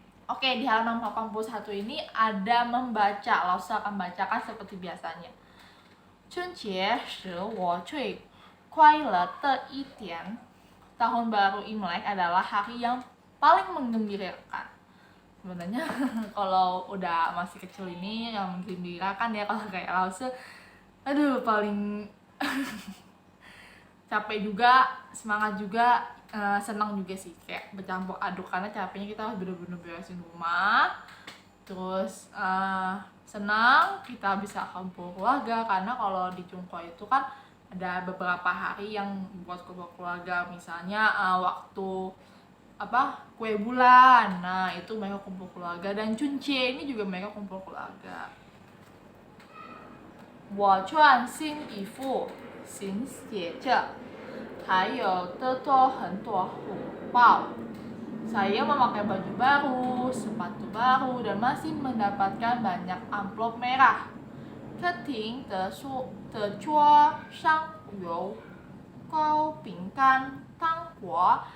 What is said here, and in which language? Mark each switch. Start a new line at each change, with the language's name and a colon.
Indonesian: Oke, di halaman 81 ini ada membaca. Lause akan bacakan seperti biasanya.
Chinese: 春节是我最快乐的一天.
Indonesian: Tahun baru Imlek adalah hari yang paling menggembirakan. Sebenarnya kalau udah masih kecil ini yang menggembirakan ya, kalau kayak Lause aduh paling capek juga, semangat juga, senang juga sih, kayak bercampur aduk. Karena capeknya kita harus bener-bener beresin rumah, terus senang kita bisa kumpul keluarga. Karena kalau di Tiongkok itu kan ada beberapa hari yang buat kumpul keluarga. Misalnya waktu kue bulan, nah itu mereka kumpul keluarga. Dan Chuncie ini juga mereka kumpul keluarga.
Chinese: 我穿新衣服，新鞋子，还有得到很多红包.
Indonesian: Saya memakai baju baru, sepatu baru, dan masih mendapatkan banyak amplop merah.
Chinese: 客厅的桌上有糕饼干、糖果